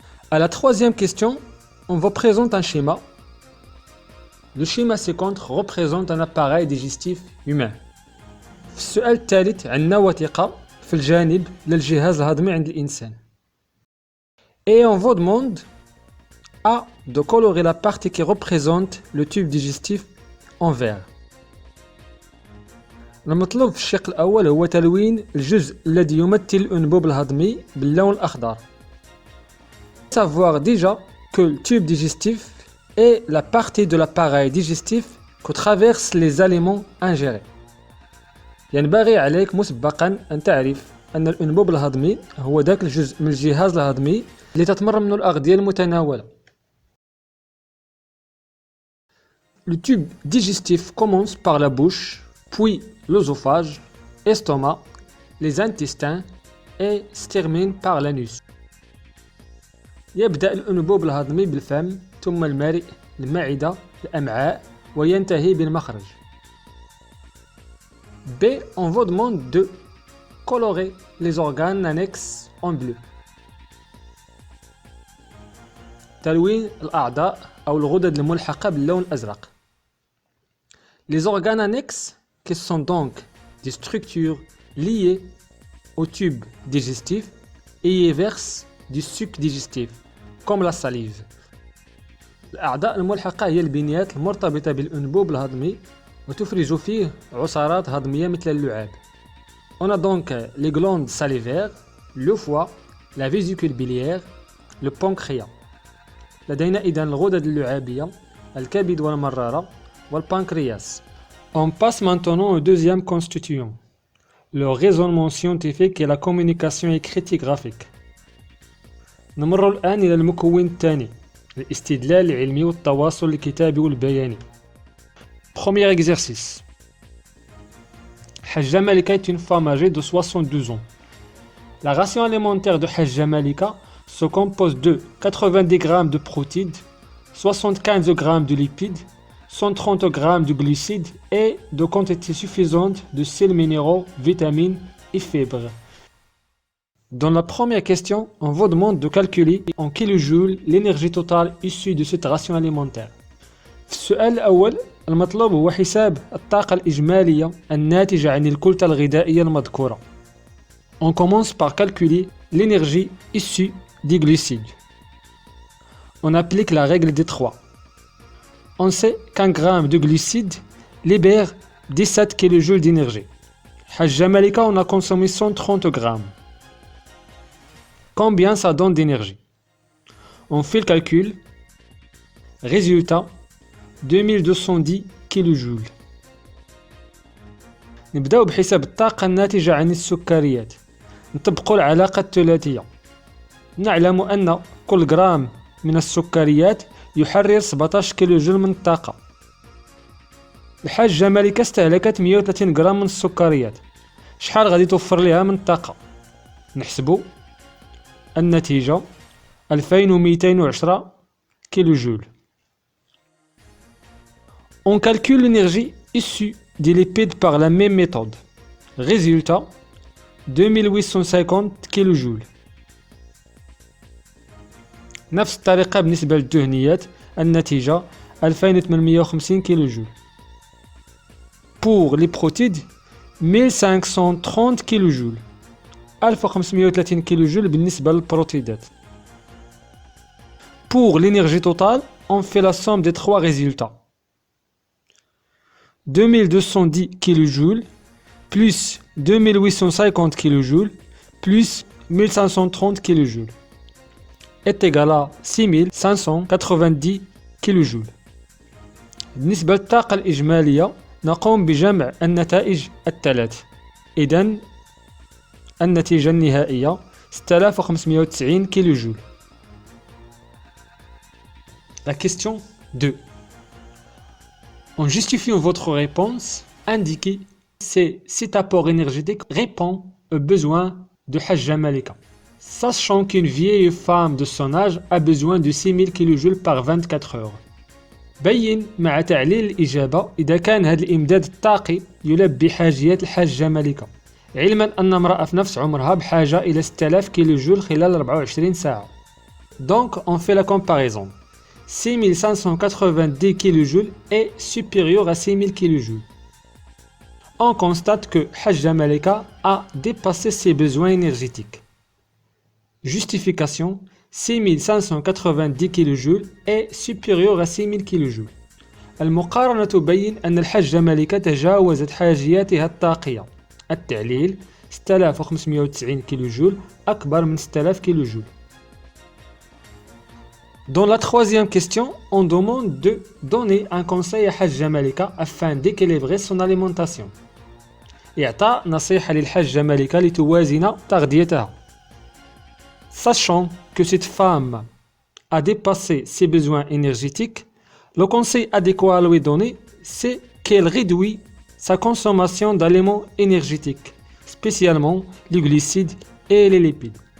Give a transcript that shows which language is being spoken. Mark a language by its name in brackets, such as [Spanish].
[French] À la troisième question, on vous présente un schéma. Le schéma ci-contre représente un appareil digestif humain. [Arabic] في السؤال الثالث عندنا وثيقة في الجانب للجهاز الهضمي عند الإنسان. [French] Et on vous demande A de colorer la partie qui représente le tube digestif en vert. [Arabic] المطلوب في الشق الأول هو تلوين الجزء الذي يمثل الأنبوب الهضمي باللون الأخضر. [French] Savoir déjà que le tube digestif est la partie de l'appareil digestif que traversent les aliments ingérés. [Arabic] ينبغي عليك مسبقا أن تعرف أن الأنبوب الهضمي هو ذاك الجزء من الجهاز الهضمي اللي تتمر منه الأغذية المتناولة. [French] Le tube digestif commence par la bouche, puis l'œsophage, estomac, les intestins et se termine par l'anus. [Arabic] يبدأ الأنبوب الهضمي بالفم، ثم المريء، المعدة، الأمعاء، وينتهي بالمخرج. [French] B. On vous demande de colorer les organes annexes en bleu. [Arabic] تلوين الأعضاء أو الغدد الملحقة باللون الأزرق. [French] Les organes annexes, qui sont donc des structures liées au tube digestif et y versent du suc digestif, comme la salive. [Arabic] الأعضاء الملحقة هي البنيات المرتبطة بالأنبوب الهضمي وتفرز فيه عصارات هضمية مثل اللعاب. [French] On a donc les glandes salivaires, le foie, la vésicule biliaire, le pancréas. [Arabic] لدينا إذن الغدد اللعابية، الكبد والمرارة والبنكرياس. [French] On passe maintenant au deuxième constituant, le raisonnement scientifique et la communication écrite et graphique. [Arabic] نمر الآن إلى المكون الثاني، الاستدلال العلمي والتواصل الكتابي والبياني. [French] Premier exercice. Hajja Malika est une femme âgée de 72 ans. La ration alimentaire de Hajja Malika se compose de 90 g de protéines, 75 g de lipides, 130 g de glucides et de quantité suffisante de sels minéraux, vitamines et fibres. Dans la première question, on vous demande de calculer en kilojoules l'énergie totale issue de cette ration alimentaire. [Arabic] في السؤال الأول المطلوب هو حساب الطاقة الإجمالية الناتجة عن الكتلة الغذائية المذكورة. [French] On commence par calculer l'énergie issue des glucides. On applique la règle des 3. On sait qu'un gramme de glucides libère 17 kJ d'énergie. Hajja Malika, on a consommé 130 grammes. Combien ça donne d'énergie? On fait le calcul. Résultat, 2210 kJ. [Arabic] نبداو بحساب الطاقة الناتجة عن السكريات. نطبقوا العلاقة الثلاثية. نعلم أن كل جرام من السكريات يحرر 17 كيلوجول من الطاقة. الحاجة مالكة استهلكت 130 جرام من السكريات. شحال غادي توفر لها من الطاقة؟ نحسبوا النتيجة 2210 كيلوجول. [French] On calcule l'énergie issue des lipides par la même méthode. Résultat, 2850 kJ. [Arabic] نفس الطريقة بالنسبة للدهنيات، النتيجة 2850 kJ. [French] Pour les protéines, 1530 kJ. [Arabic] 1530 kJ بالنسبة للبروتيدات. [French] Pour l'énergie totale, on fait la somme des trois résultats. 2210 kJ plus 2850 kJ plus 1530 kJ est égal à 6590 kJ. [Arabic] بالنسبة للطاقة الإجمالية نقوم بجمع النتائج الثلاث. إذن النتيجة النهائية 6590 kJ. [French] La question 2. En justifiant votre réponse, indiquez si cet apport énergétique répond a besoin de Hajja Malika. Sachant qu'une vieille femme de son âge a besoin de 6000 kJ par 24 heures. [Arabic] بين مع تعليل الإجابة إذا كان هذا الإمداد الطاقي يلبي حاجيات الحاجة ملكة، علما أن امرأة في نفس عمرها بحاجة إلى 6000 كيلو جول خلال 24 ساعة. [French] Donc on fait la comparaison. 6590 kJ est supérieur à 6000 kJ. On constate que Hajja Malika a dépassé ses besoins énergétiques. Justification: 6590 kJ est supérieur à 6000 kJ. [Arabic] المقارنة تبين أن الحجة ملكة تجاوزت حاجياتها الطاقية. التعليل: 6590 kJ أكبر من 6000 kJ. [French] Dans la troisième question, on demande de donner un conseil à Hajja Malika afin d'équilibrer son alimentation. [Arabic] إعطاء نصيحة للحجة ملكة لتوازن تغذيتها. [French] Sachant que cette femme a dépassé ses besoins énergétiques, le conseil adéquat à lui donner, c'est qu'elle réduit sa consommation d'aliments énergétiques, spécialement les glucides et les lipides.